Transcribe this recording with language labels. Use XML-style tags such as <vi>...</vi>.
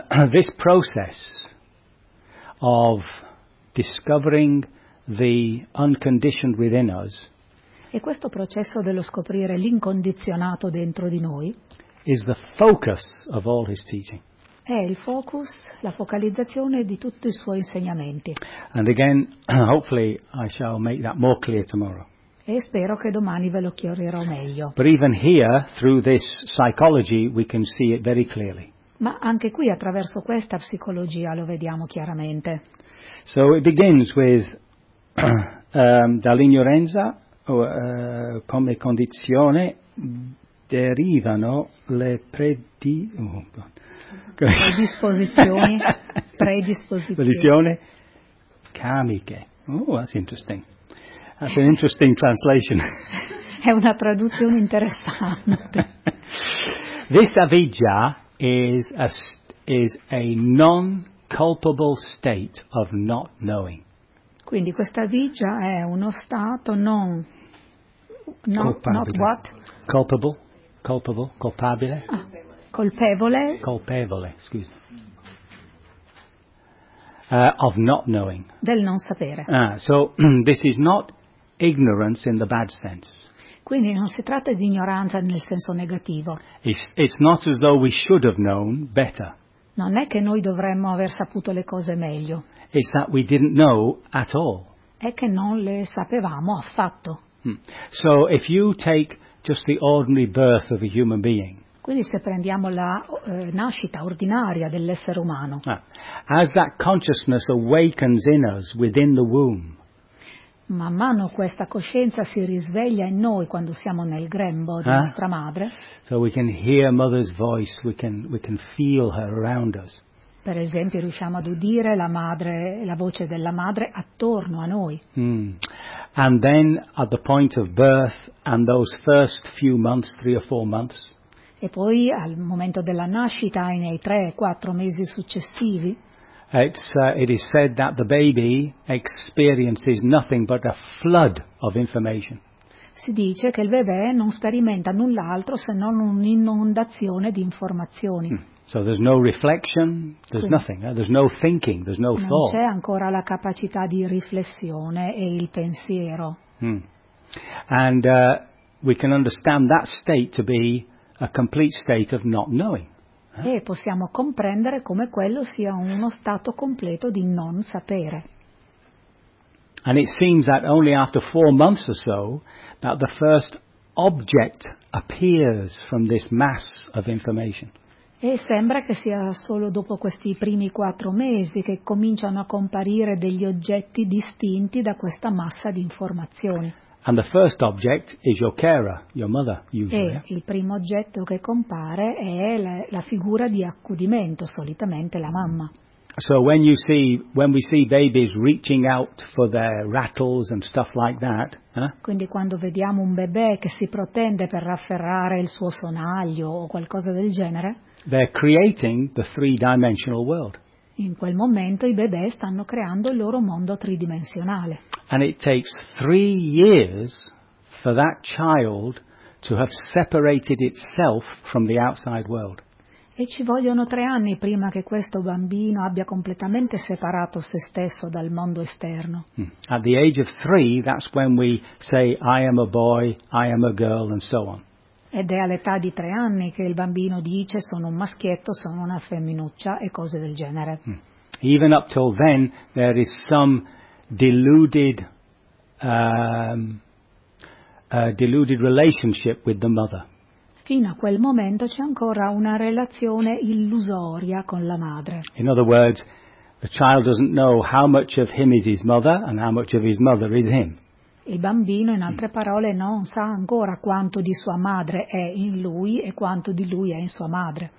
<en>This process of discovering the unconditioned within us.</en> <it>E questo processo dello scoprire l'incondizionato dentro di noi.</it> <en>Is the focus of all his teaching.</en> <it>È il focus, la focalizzazione di tutti i suoi insegnamenti.</it> <en>And again, hopefully I shall make that more clear tomorrow.</en> <it>E spero che domani ve lo chiarirò meglio.</it> <en>But even here, through this psychology, we can see it very clearly.</en> <it>Ma anche qui, attraverso questa psicologia, lo vediamo chiaramente.</it> <en>So it begins with</en> <it>dall'ignoranza, come condizione derivano le predisposizioni karmiche.</it> <en>Oh, that's interesting. That's an interesting translation.</en> <it>È una traduzione interessante.</it> <en>This avidya is a non-culpable state of not knowing.</en> <it>Quindi questa avidya è uno stato non culpabile. Colpevole, scusa.</it> <en>Of not knowing.</en> <it>Del non sapere.</it> <en>So this is not ignorance in the bad sense.</en> <it>Quindi non si tratta di ignoranza nel senso negativo.</it> <en>It's not as though we should have known better.</en> <it>Non è che noi dovremmo aver saputo le cose meglio.</it> <en>It's that we didn't know at all.</en> <it>È che non le sapevamo affatto.</it> <en>So if you take just the ordinary birth of a human being.</en> <it>Quindi se prendiamo la nascita ordinaria dell'essere umano.</it> <en>As that consciousness awakens in us within the womb.</en> <it>Man mano questa coscienza si risveglia in noi quando siamo nel grembo di nostra madre.</it> <en>So we can hear mother's voice, we can feel her around us.</en> <it>Per esempio riusciamo ad udire la voce della madre attorno a noi.</it> <en>And then at the point of birth and those first few months, 3 or 4 months.</en> <it>E poi al momento della nascita e nei 3-4 mesi successivi.</it> <en>It is said that the baby experiences nothing but a flood of information.</en> <it>Si dice che il bebè non sperimenta null'altro se non un'inondazione di informazioni.</it> <en>So there's no reflection, there's nothing, there's no thinking, there's no thought.</en> <it>Non c'è ancora la capacità di riflessione e il pensiero.</it> <en>And we can understand that state to be a complete state of not knowing.</en> <it>E possiamo comprendere come quello sia uno stato completo di non sapere.</it> <en>And it seems that only after 4 months or so that the first object appears from this mass of information.</en> <it>E sembra che sia solo dopo questi primi 4 mesi che cominciano a comparire degli oggetti distinti da questa massa di informazioni.</it> <en>And the first object is your carer, your mother, usually.</en> <it>E il primo oggetto che compare è la figura di accudimento, solitamente la mamma.</it> <en>So when we see babies reaching out for their rattles and stuff like that,</en> <it>Quindi quando vediamo un bebè che si protende per afferrare il suo sonaglio o qualcosa del genere,</it> <en>they're creating the three-dimensional world.</en> <it>In quel momento i bebè stanno creando il loro mondo tridimensionale.</it> <en>And it takes 3 years for that child to have separated itself from the outside world.</en> <it>E ci vogliono 3 anni prima che questo bambino abbia completamente separato se stesso dal mondo esterno.</it> <en>At the age of 3, that's when we say, I am a boy, I am a girl, and so on.</en> <it>Ed è all'età di 3 anni che il bambino dice sono un maschietto, sono una femminuccia e cose del genere.</it> <en>Even up till then there is some deluded relationship with the mother.</en> <it>Fino a quel momento c'è ancora una relazione illusoria con la madre.</it> <en>In other words, the child doesn't know how much of him is his mother and how much of his mother is him.</en> <it>Il bambino, in altre parole, non sa ancora quanto di sua madre è in lui e quanto di lui è in sua madre.</it>